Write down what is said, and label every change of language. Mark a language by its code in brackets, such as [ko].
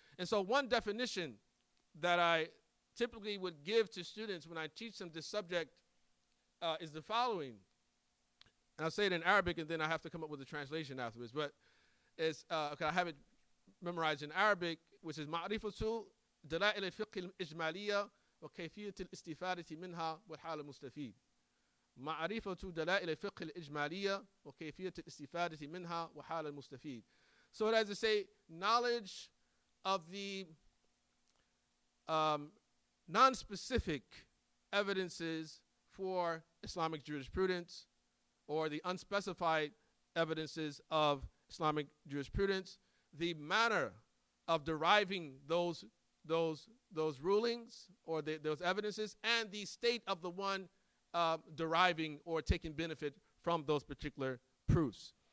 [en] And so one definition that I typically would give to students when I teach them this subject is the following. And I'll say it in Arabic, and then I have to come up with a translation afterwards. But it's, okay, I have it memorized in Arabic, which is [ar] معرفة دلائل الفقه الإجمالية وكيفية الاستفادة منها والحال المستفيد. معرفة دلائل الفقه الإجمالية وكيفية الاستفادة منها وحال المستفيد. [en] So it has to say knowledge of the non-specific evidences for Islamic jurisprudence, or the unspecified evidences of Islamic jurisprudence, the manner of deriving those rulings, or those evidences, and the state of the one deriving or taking benefit from those particular proofs.